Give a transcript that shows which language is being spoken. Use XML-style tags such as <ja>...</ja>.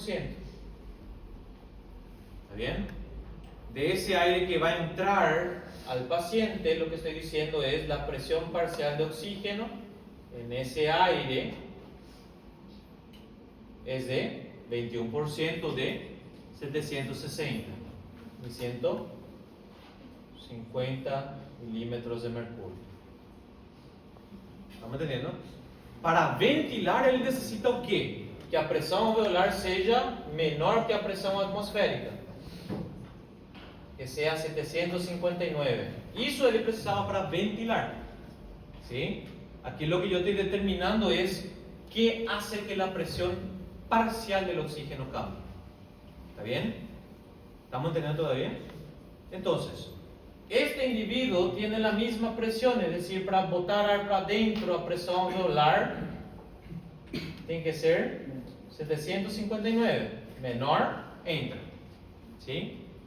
<es>¿Está bien? De ese aire que va a entrar al paciente, lo que estoy diciendo es la presión parcial de oxígeno en ese aire es de 21% de 760 y 150 milímetros de mercurio. ¿Estamos entendiendo? Para ventilar él necesita o qué?</es> <pt>Que a pressão alveolar seja menor que a pressão atmosférica,</pt> <es>que sea 759.</es> <pt>Isso ele precisava para ventilar.</pt> <es>¿Sí? Aquí lo que yo estoy determinando es qué hace que la presión parcial del oxígeno cambie. ¿Está bien? ¿Estamos entendiendo todavía? Entonces, este individuo tiene la misma presión, es decir,</es> <pt>para botar ar para dentro</pt> <es>a presión alveolar tiene que ser 759, menor, entra. ¿Sí?</es>